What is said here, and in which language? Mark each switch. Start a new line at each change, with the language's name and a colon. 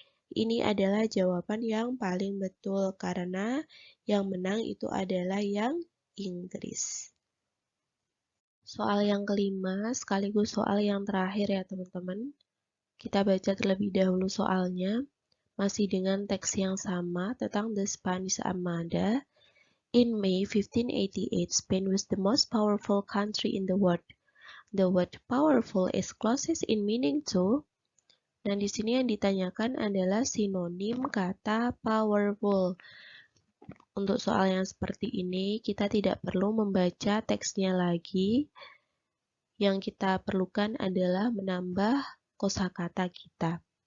Indonesian: Ini adalah jawaban yang paling betul karena yang menang itu adalah yang Inggris. Soal yang kelima sekaligus soal yang terakhir ya teman-teman. Kita baca terlebih dahulu soalnya. Masih dengan teks yang sama tentang the Spanish Armada.
English: In May 1588, Spain was the most powerful country in the world. The word powerful is closest in meaning to.
Indonesian: Nah, di sini yang ditanyakan adalah sinonim kata powerful. Untuk soal yang seperti ini, kita tidak perlu membaca teksnya lagi. Yang kita perlukan adalah menambah kosakata kita.